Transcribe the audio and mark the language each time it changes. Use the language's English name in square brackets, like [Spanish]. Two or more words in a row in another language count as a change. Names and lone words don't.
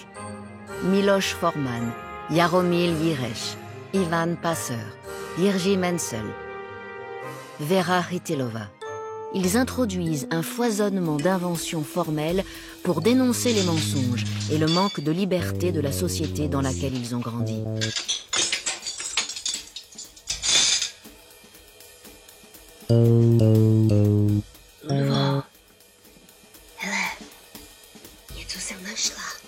[French] Miloš Forman, Jaromír Jireš, Ivan Passer, Jiří Menzel, Vera Chytilova. Ils introduisent un foisonnement d'inventions formelles pour dénoncer les mensonges et le manque de liberté de la société dans laquelle ils ont grandi. [Czech] Lvo, hele, něco jsem našla.